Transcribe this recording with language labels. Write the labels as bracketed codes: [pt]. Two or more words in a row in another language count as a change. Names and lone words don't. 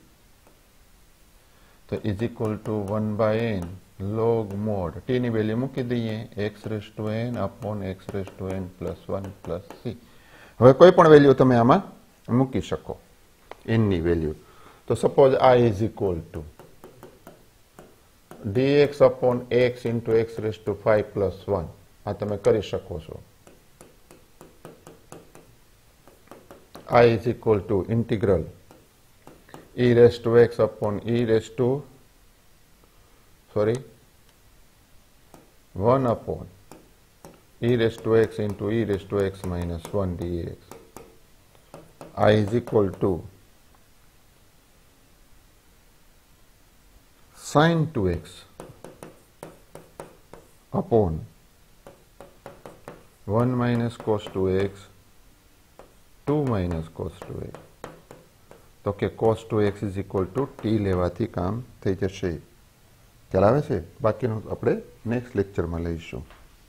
[en] તો is equal to 1/n log mod t [gu] ની વેલ્યુ મૂકી દઈએ [en] x⁻n upon x⁻n plus 1 plus c. [gu] હવે કોઈ પણ વેલ્યુ તમે આમાં મૂકી શકો n ની વેલ્યુ. [en] તો સપોઝ આ is equal to dx upon x into x⁵ plus 1. [gu] આ તમે કરી શકો છો. [en] I is equal to integral e raised to x upon 1 upon e raised to x into e raised to x minus 1 dx. I is equal to sin 2x upon 1 minus cos 2x 2 minus cos 2x. [gu] તો કે [en] cos 2x is equal to t [gu] લેવાથી કામ થઈ જશે. ખ્યાલ આવે છે? બાકીનું આપણે [en] next lectureમાં [gu] લઈશું.